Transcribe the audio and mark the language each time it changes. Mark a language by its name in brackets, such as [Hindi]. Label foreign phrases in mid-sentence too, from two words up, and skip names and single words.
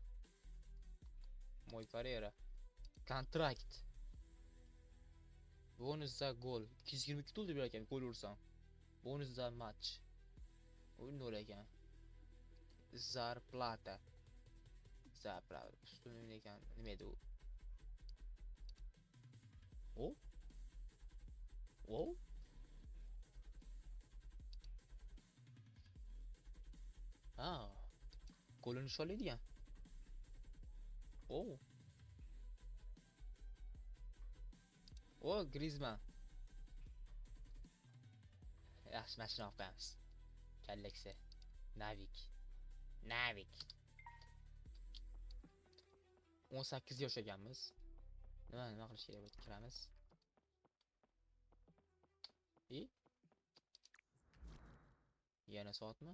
[Russian] Мой карьера. Контракт. Бонус за гол. [Uzbek] 222 pul deb ekan gol ursam. [Russian] Бонус за матч. [Uzbek] O'yin nol ekan. Zarplata. Ustun ekan. Nima edi u? O? O? Ha. Golini nishonlaydigan. O. O, Griezmann. Yaxshi, mashina olib qo'yamiz. Kallaksa. Navik. 18 yosh ekanmiz. Nima qilish kerak bo'ldi? Kiramiz. Yana soatmi?